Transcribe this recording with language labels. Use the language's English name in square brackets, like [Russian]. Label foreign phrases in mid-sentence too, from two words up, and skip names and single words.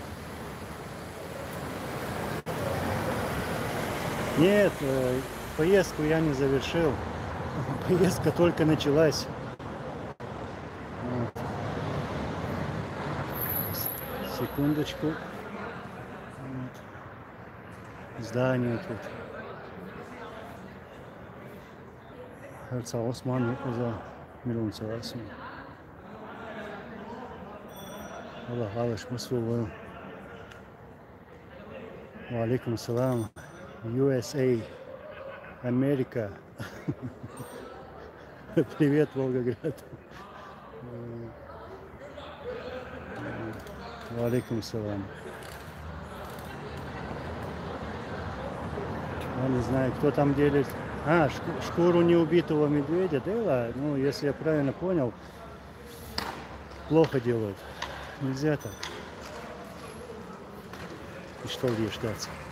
[Russian] Нет, поездку я не завершил. Поездка только началась. Вот. Секундочку. Вот. Здание тут. Herza Osman Oza Milon Savasim. Allah Alish Musul. [Arabic] وعليكم السلام. [Russian] USA. Америка. Привет, Волгоград. [Arabic] وعليكم السلام. [Russian] Я не знаю, кто там делит. Шкуру неубитого медведя, да? Ну, если я правильно понял, плохо делают. Нельзя так. И что где ждать?